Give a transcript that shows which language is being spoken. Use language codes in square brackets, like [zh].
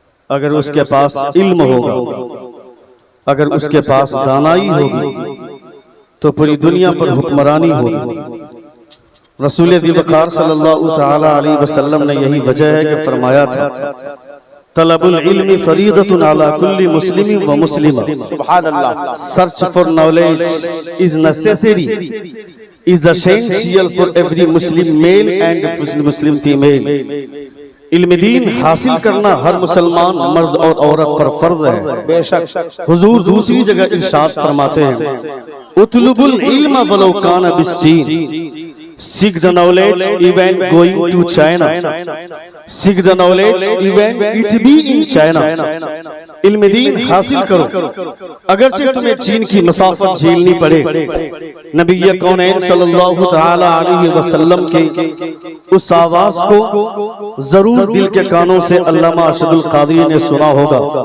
[hi] अगर उसके पास इल्म होगा, अगर उसके पास दानाई होगी, तो पूरी दुनिया पर हुक्मरानी होगी। रसूल दिवकार सल्लल्लाहु तआला अलैहि वसल्लम ने यही वजह है कि फरमाया था, [ar] तलबुल इल्मी फरीदतुन अला कुल्ली मुस्लिम व मुस्लिमा। [hi] सुभान अल्लाह। [en] Search for knowledge is necessary, is essential for every Muslim male and Muslim female। [hi] इल्म दीन हासिल करना हर मुसलमान मर्द और औरत पर फर्ज है। बेशक हुजूर दूसरी जगह इरशाद फरमाते हैं, [ar] उतलुबुल इल्म वलो कान बिस्सीन। [en] Seek the knowledge even going to China, seek the knowledge even it be in China। [hi] इल्म दीन हासिल करो, अगरचे तुम्हें चीन की मसाफत झेलनी पड़े। नबी कौनैन सल्लल्लाहु तआला अलैहि वसल्लम के उस आवाज को जरूर दिल के कानों से अल्लामा अरशदुल क़ादरी ने सुना होगा।